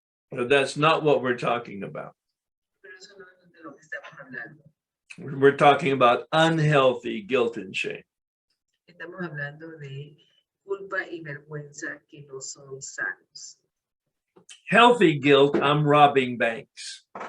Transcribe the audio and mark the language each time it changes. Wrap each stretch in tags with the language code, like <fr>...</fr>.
<en>But that's not what we're talking about.</en> <es>Pero eso no es de lo que estamos hablando.</es> <en>We're talking about unhealthy guilt and shame.</en> <es>Estamos hablando de culpa y vergüenza que no son sanos.</es> <en>Healthy guilt, I'm robbing banks.</en>